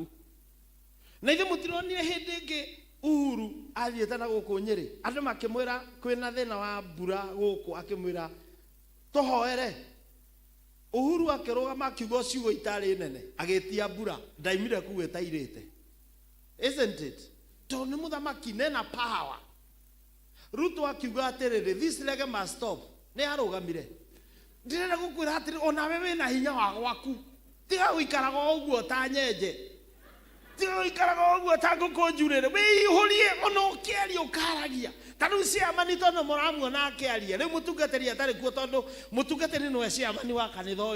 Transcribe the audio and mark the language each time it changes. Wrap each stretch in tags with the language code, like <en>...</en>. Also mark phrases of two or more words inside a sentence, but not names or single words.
<ki>Na ithe mũtironire hĩndĩ ĩngĩ Uhuru athiĩte na gũkũ Nyĩrĩ andũ makĩmwĩra kwĩna thĩna wa mbura gũkũ akĩmwĩra tũhoere. Uhuru akĩrũgama akiuga ciugo itarĩ nene agĩtia mbura ndaimire kuo ĩtairĩte.</ki> <en>Isn't it?</en> <ki>Tondũ nĩ mũthamaki nena power. Ruto akiuga atĩrĩrĩ</ki> <en>this leg must stop.</en> <ki>Nĩ arũgamire. Ndĩrenda gũkwĩra atĩrĩ onawe wĩna hinya wa gwaku. Tiga gũikaraga ũguo ta nyenje. Tiga gũikaraga ũguo ta ngũkũ njurĩre. Wĩihũrie ona ũkĩaria ũkaragia. Ta rĩu ciamani tondũ mũramuona akĩaria. Rĩu mũtungatĩri atarĩ kuo tondũ mũtungatĩri nĩwe ciamani wa kanitha ũyũ.</ki>